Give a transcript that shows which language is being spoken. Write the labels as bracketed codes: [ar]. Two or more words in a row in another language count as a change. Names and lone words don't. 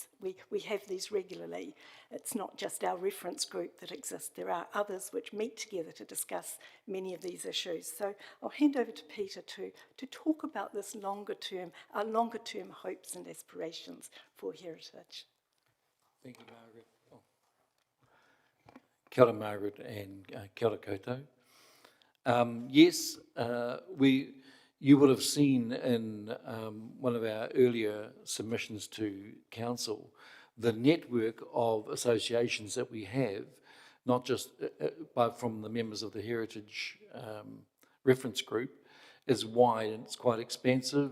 [en] We have these regularly. It's not just our reference group that exists. There are others which meet together to discuss many of these issues. So I'll hand over to Peter to talk about this our longer term hopes and aspirations for heritage. Thank you, Margaret. Oh. [mi] Kia ora, Margaret, and kia ora koutou. [en] Yes, you would have seen in one of our earlier submissions to council the network of associations that we have, not just from the members of the Heritage Reference Group, is wide and it's quite expansive.